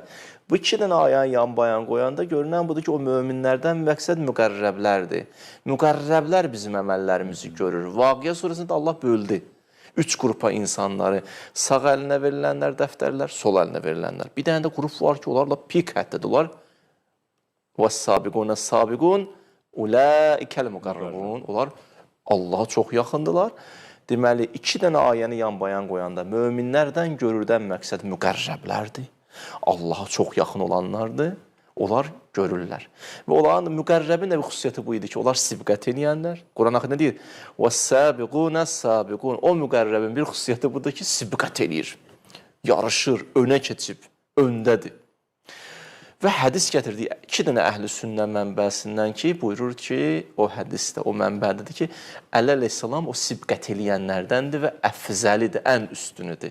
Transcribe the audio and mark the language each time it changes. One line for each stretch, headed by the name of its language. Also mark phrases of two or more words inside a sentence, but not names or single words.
Azerbaijani: Bu iki dənə ayağın yan-bayan qoyanda görünən budur ki, o möminlərdən məqsəd müqarrəblərdir. Müqarrəblər bizim əməllərimizi görür. Vaqiə surəsində Allah böldü. Üç qrupa insanları, sağ əlinə verilənlər dəftərlər, sol əlinə verilənlər. Bir dənə də qrup var ki, onlarla pik həddədirlər.
Arabic: وَالسَّابِقُونَ السَّابِقُونَ اُولَٰئِكَ الْمُقَرَّبُونَ.
Azerbaijani: Onlar Allaha çox yaxındırlar. Deməli, iki dənə ayəni yan-bayan qoyanda möminlərdən görürdən məqsəd müqərrəblərdir. Allaha çox yaxın olanlardır. Onlar görürlər. Və onların müqərrəbin də bir xüsusiyyəti bu idi ki, onlar sibqət eləyənlər. Quran axı nə deyir?
Arabic: وَالسَّابِقُونَ السَّابِقُونَ.
Azerbaijani: O müqərrəbin bir xüsusiyyəti budur ki, sibqət eləyir. Yarışır, önə keçib, öndədir. Və hədis gətirdik 2 dənə əhl-i sünnə mənbəsindən ki, buyurur ki, o hədisdə, o mənbədədir ki, Əli əleyhissalam o sibqət eləyənlərdəndir və əfzəlidir, ən üstünüdür.